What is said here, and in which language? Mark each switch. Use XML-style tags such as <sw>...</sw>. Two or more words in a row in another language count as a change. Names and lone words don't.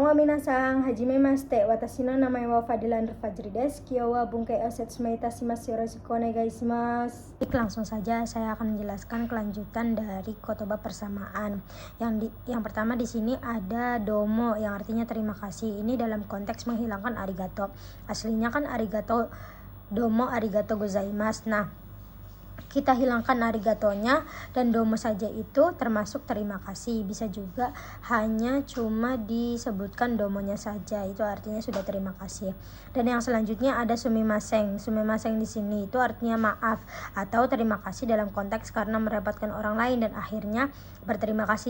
<ja>こんにちは皆さん、はじめまして、私の名前はFadilan Fajriです. 今日は分解を説明いたします。よろしくお願いします.</ja> <id>Langsung saja saya akan menjelaskan kelanjutan dari kotoba persamaan. Yang pertama di sini ada domo yang artinya terima kasih. Ini dalam konteks menghilangkan arigato. Aslinya kan arigato,</id> <ja>どうもありがとうございます.</ja> <id>Nah, kita hilangkan arigatonya dan domo saja itu termasuk terima kasih. Bisa juga hanya cuma disebutkan domonya saja, itu artinya sudah terima kasih. Dan yang selanjutnya ada sumimasen. Sumimasen di sini itu artinya maaf atau terima kasih dalam konteks karena merepotkan orang lain dan akhirnya berterima kasih.</id>